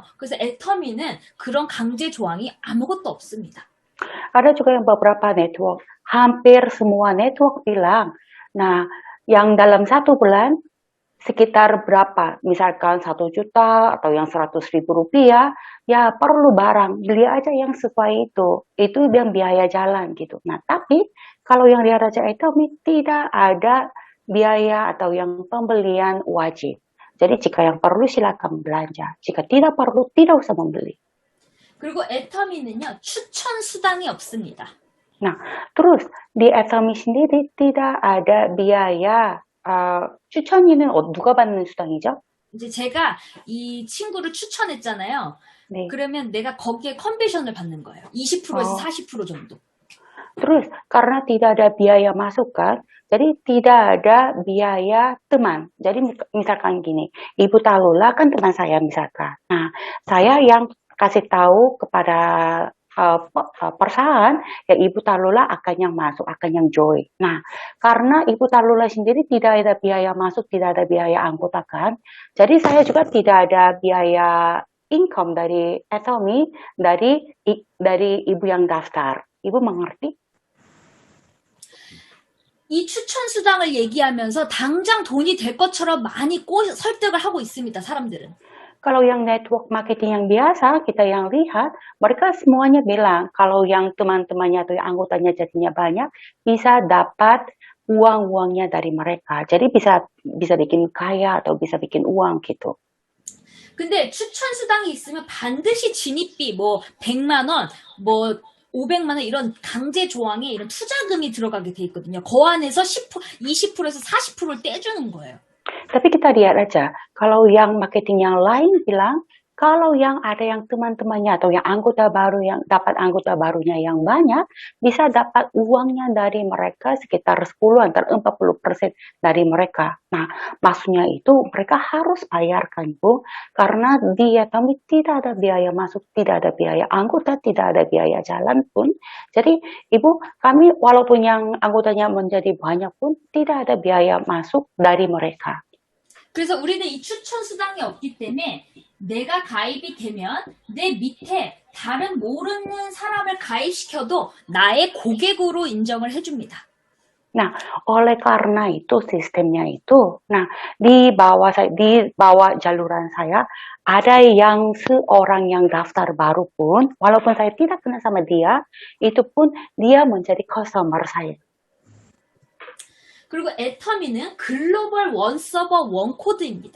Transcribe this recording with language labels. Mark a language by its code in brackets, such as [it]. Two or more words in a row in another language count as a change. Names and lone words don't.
[ko] 그래서 애터미는 그런 강제 조항이 아무것도 없습니다. [id] Ada juga yang beberapa network, hampir semua network bilang, nah yang dalam 1 bulan sekitar berapa, misalkan 1 juta atau yang 100.000 rupiah, ya perlu barang, beli aja yang sesuai itu yang biaya jalan gitu. Nah tapi kalau yang di Raja Atomy tidak ada biaya atau yang pembelian wajib. Jadi jika yang perlu silakan belanja, jika tidak perlu tidak usah membeli. [ko] 그리고 애터미는요, 추천 수당이 없습니다. [id] Nah, terus di Atomy sendiri tidak ada biaya. [ko] 추천위는 누가 받는 수당이죠? 이제 제가 이 친구를 추천했잖아요. 네. 그러면 내가 거기에 커미션을 받는 거예요. 20%에서 40% 정도. [id] Terus karena tidak ada biaya masuk kan, jadi tidak ada biaya teman. Jadi misalkan gini, Ibu Talula kan teman saya misalkan. Nah, saya yang kasih tahu kepada perusahaan, ya Ibu Talula akan yang masuk, akan yang join. Nah, karena Ibu Talula sendiri tidak ada biaya masuk, tidak ada biaya anggota kan, jadi saya juga tidak ada biaya income dari Atomy dari ibu yang daftar. Ibu mengerti? [ko] 이 추천 수당을 얘기하면서 당장 돈이 될 것처럼 많이 설득을 하고 있습니다, 사람들은. [id] Kalau yang [en] network marketing [id] yang biasa, kita yang lihat, mereka semuanya bilang, kalau yang teman-temannya atau yang anggotanya jadinya banyak, bisa dapat uang-uangnya dari mereka. Jadi bisa bikin kaya atau bisa bikin uang gitu. [ko] 근데 추천 수당이 있으면 반드시 진입비, 뭐 100만 원, 뭐 500만 원 이런 강제 조항에 이런 투자금이 들어가게 돼 있거든요. 그 안에서 20%에서 40%를 떼주는 거예요. [id] Tapi kita lihat aja, kalau yang marketing yang lain bilang, kalau yang ada yang teman-temannya atau yang anggota baru yang dapat anggota barunya yang banyak, bisa dapat uangnya dari mereka sekitar 10 antara 40% dari mereka. Nah, maksudnya itu mereka harus bayarkan, Bu, karena dia kami tidak ada biaya masuk, tidak ada biaya anggota, tidak ada biaya jalan pun. Jadi, Ibu, kami walaupun yang anggotanya menjadi banyak pun tidak ada biaya masuk dari mereka. [ko] 그래서 우리는 이 추천 수당이 없기 때문에 내가 가입이 되면 내 밑에 다른 모르는 사람을 가입시켜도 나의 고객으로 인정을 해줍니다. [id] Nah, oleh karena itu sistemnya itu, nah di bawah jaluran saya ada yang seorang yang daftar baru pun, walaupun saya tidak kenal sama dia, itu pun dia menjadi customer saya. [ko] 그리고 애터미는 글로벌 원 서버 원 코드입니다.